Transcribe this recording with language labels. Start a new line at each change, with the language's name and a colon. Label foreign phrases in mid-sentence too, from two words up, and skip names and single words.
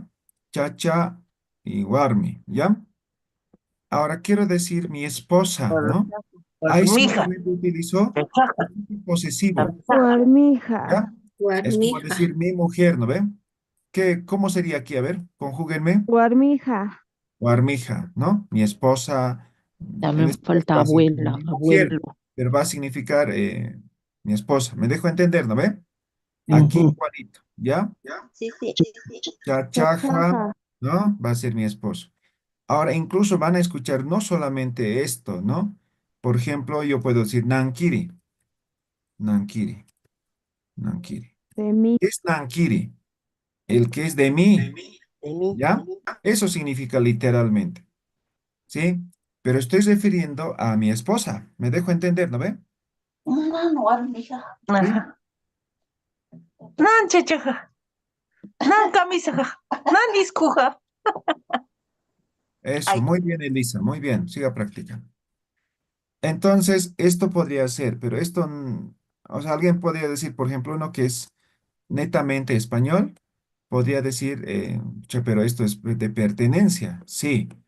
Spanish: Chacha y warmi, ¿ya? Ahora quiero decir mi esposa, ¿no? Ahí Mija. simplemente utilizo un posesivo, Guarmija. ¿ya? Es como decir mi mujer, ¿no ve? ¿Cómo sería aquí? A ver, conjúguenme. Guarmija. Warmija, ¿no? Mi esposa, en También este caso falta va a ser abuela, mi mujer, abuelo. pero va a significar mi esposa. ¿Me dejo entender, no ve? Aquí ujú, igualito, ¿ya? Sí, sí. Chachaja, Chachaja. ¿no? Va a ser mi esposo. Ahora, incluso van a escuchar no solamente esto, ¿no? Por ejemplo, yo puedo decir Nankiri, Nankiri, Nankiri. De mí. ¿Qué es Nankiri? El que es de mí, De mí. ¿ya? Eso significa literalmente, ¿sí? Pero estoy refiriendo a mi esposa. ¿Me dejo entender, no ve? ¿Sí? Ajá.
Aymara: Nan chachaja. Nan camisaja. Nan discuja.
Spanish: Eso, Ay, muy bien, Elisa, muy bien, siga practicando. Entonces, esto podría ser, pero esto, o sea, alguien podría decir, por ejemplo, uno que es netamente español, podría decir, "Che, pero esto es de pertenencia".